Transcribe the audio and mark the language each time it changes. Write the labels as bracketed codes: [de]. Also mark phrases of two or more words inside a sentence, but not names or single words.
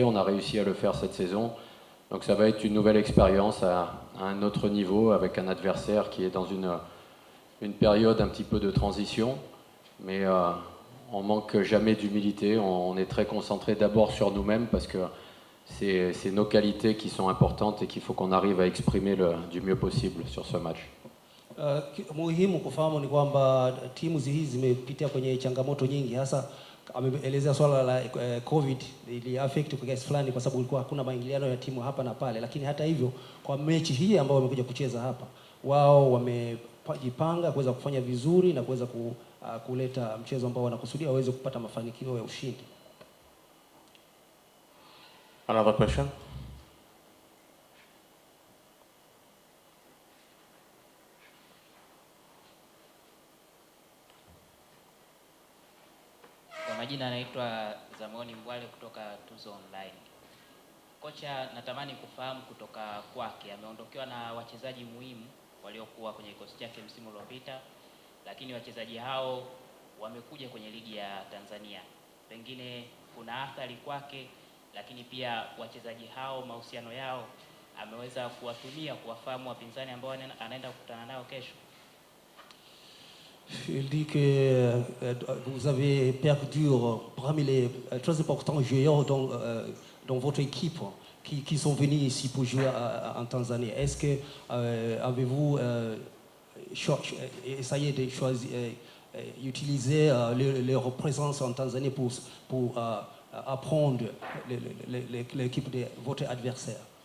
[fr] On a réussi à le faire cette saison. Donc ça va être une nouvelle expérience à un autre niveau, avec un adversaire qui est dans une période un petit peu de transition. Mais on manque jamais d'humilité. On est très concentré d'abord sur nous-mêmes, parce que c'est nos qualités qui sont importantes et qu'il faut qu'on arrive à exprimer du mieux possible sur ce match. [sw] Muhimu kufahamu ni kwamba timu hizi zimepitia kwenye changamoto nyingi, hasa ameelezea swala la COVID ili affect kwa kiasi fulani, kwa sababu kulikuwa hakuna maingiliano ya timu hapa na pale, lakini hata hivyo kwa mechi hii ambao wamekuja kucheza hapa, wao wamejipanga kuweza kufanya vizuri na kuweza kuleta mchezo ambao wanakusudia waweze kupata mafanikio ya ushindi. [en] Another question? [sw] Kwa majina anaitwa Zamoni Mbwale kutoka Tuzo Online. Kocha, natamani kufahamu kutoka kwake, ameondokewa na wachezaji muhimu waliokuwa kwenye kikosi chake msimu uliopita, lakini wachezaji hao wamekuja kwenye ligi ya Tanzania. Pengine kuna athari kwake, lakini pia wachezaji hao mahusiano yao ameweza kuwatumia kuwafahamu wapinzani ambao anaenda kukutana nao kesho. [fr] Il dit que vous avez perdu parmi les très importants joueurs dans votre équipe qui sont venus ici pour jouer en Tanzanie. Est-ce que avez-vous essayé de choisir, utiliser leur présence en Tanzanie pour apprendre l'équipe de votre adversaire?